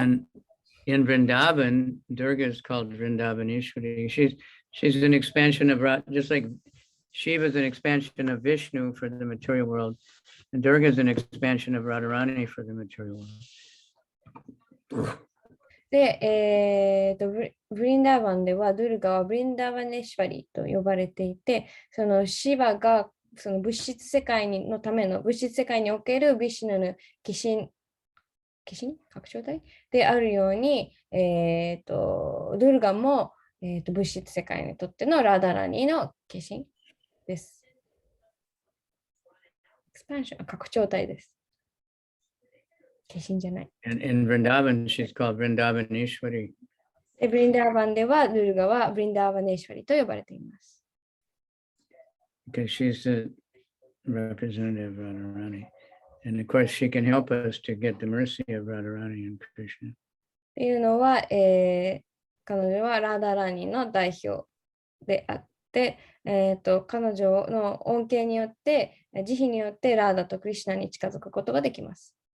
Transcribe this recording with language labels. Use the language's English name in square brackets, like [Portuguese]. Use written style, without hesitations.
[English] And in Vrindavan, Durga is called Vrindavaneshwari. She's an expansion of just like Shiva is an expansion of Vishnu for the material world, and Durga is an expansion of Radharani for the material world. [Japanese] で、ブリンダーバンでは、ドゥルガはブリンダーバネシュワリと呼ばれていて、そのシバがその物質世界のための物質世界におけるビシュヌの化身拡張体であるように、ドゥルガも、物質世界にとってのラダラニの化身です。エクスパンション、拡張体です。化身じゃない。 [English] And in Vrindavan, she's called Vrindavaneshwari. [Japanese] ブリンダーバンでは、ドゥルガはブリンダーバネシュワリと呼ばれています。 [English] Because she's the representative of Radharani. And of course, she can help us to get the mercy of Radharani and Krishna. [Japanese] っていうのは、彼女はラダラニの代表であって、彼女の恩恵によって、慈悲によってラーダとクリシュナに近づくことができます。